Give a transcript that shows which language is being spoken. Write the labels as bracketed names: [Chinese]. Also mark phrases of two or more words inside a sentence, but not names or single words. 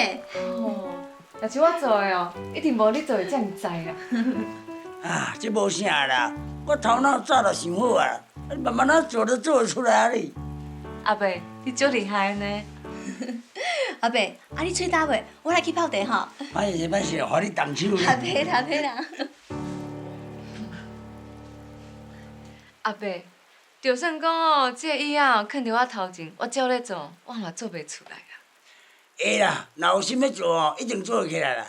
[Min Nan Chinese] 哦，若是我做的哦，一定无你做的遮尔知啦。啊，这无啥啦，我头脑早就想好啊，你慢慢啊做就做得出来啊你。阿伯，你足厉害呢。阿伯，啊你喙焦袂？我来去泡茶吼。歹势歹势，互你动手。袂啦袂啦。阿伯，就算讲哦，这椅仔哦，囥伫我头前，我照咧做，我嘛做袂出来啦。会啦，若有心要做哦，一定做得起来啦。